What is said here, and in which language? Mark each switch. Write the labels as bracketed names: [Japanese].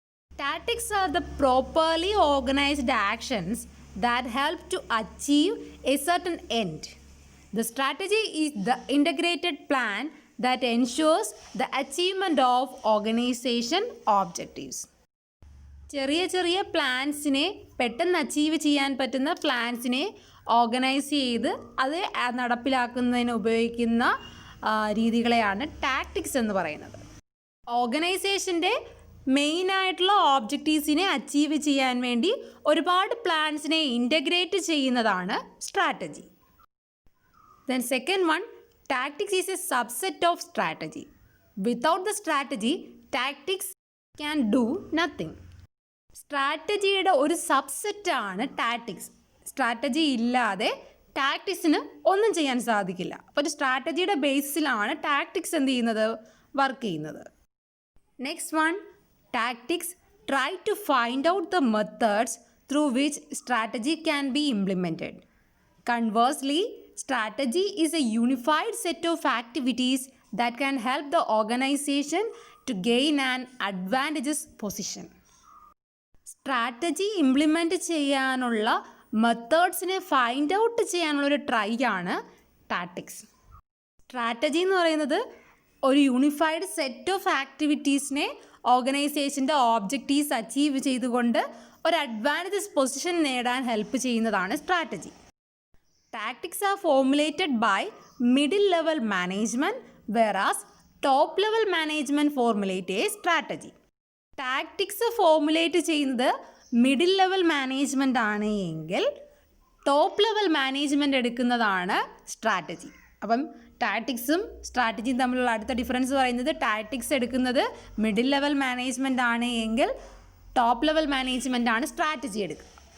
[English] Tactics are the properly organized actions that help to achieve a certain end. The strategy is the integrated plan that ensures the achievement of organization objectives. [Malayalam] ചെറിയ ചെറിയ പ്ലാൻസിനെ പെട്ടെന്ന് achieve ചെയ്യാൻ പറ്റുന്ന പ്ലാൻസിനെ organise ചെയ്ത് അത് നടപ്പിലാക്കുന്നതിന് ഉപയോഗിക്കുന്ന രീതികളെയാണ് tactics എന്ന് പറയുന്നത്. ഓർഗനൈസേഷൻ്റെ മെയിനായിട്ടുള്ള ഓബ്ജക്റ്റീവ്സിനെ അച്ചീവ് ചെയ്യാൻ വേണ്ടി ഒരുപാട് പ്ലാൻസിനെ ഇൻ്റഗ്രേറ്റ് ചെയ്യുന്നതാണ് strategy. [English] Then second one, tactics is a subset of strategy. Without the strategy, tactics can do nothing. [Malayalam] സ്ട്രാറ്റജിയുടെ ഒരു സബ്സെറ്റാണ് ടാക്ടിക്സ്. സ്ട്രാറ്റജി ഇല്ലാതെ ടാക്ടിക്സിന് ഒന്നും ചെയ്യാൻ സാധിക്കില്ല. അപ്പോൾ ഒരു സ്ട്രാറ്റജിയുടെ ബേസിലാണ് ടാക്ടിക്സ് എന്ത് ചെയ്യുന്നത്, വർക്ക് ചെയ്യുന്നത്. [English] Next one, tactics try to find out the methods through which strategy can be implemented. Conversely, strategy is a unified set of activities that can help the organization to gain an advantageous position. [Malayalam] Strategy implement ചെയ്യാനുള്ള മെത്തേഡ്സിനെ find out ചെയ്യാനുള്ള ഒരു try ആണ് tactics. Strategy എന്ന് പറയുന്നത് ഒരു unified set of ആക്ടിവിറ്റീസിനെ ഓർഗനൈസേഷൻ്റെ objectives achieve ചെയ്തുകൊണ്ട് ഒരു advantages position നേടാൻ ഹെൽപ്പ് ചെയ്യുന്നതാണ് strategy. [English] Tactics are formulated by middle level management, whereas top level management formulate a strategy. [Malayalam] Tactics formulate ചെയ്യുന്നത് മിഡിൽ ലെവൽ മാനേജ്മെൻ്റ് ആണ് എങ്കിൽ ടോപ്പ് ലെവൽ മാനേജ്മെൻ്റ് എടുക്കുന്നതാണ് strategy. അപ്പം ടാക്ടിക്സും സ്ട്രാറ്റജിയും തമ്മിലുള്ള അടുത്ത ഡിഫറൻസ് പറയുന്നത് ടാക്ടിക്സ് എടുക്കുന്നത് മിഡിൽ ലെവൽ മാനേജ്മെൻ്റ് ആണ് എങ്കിൽ ടോപ്പ് ലെവൽ മാനേജ്മെൻ്റ് ആണ് സ്ട്രാറ്റജി എടുക്കുക.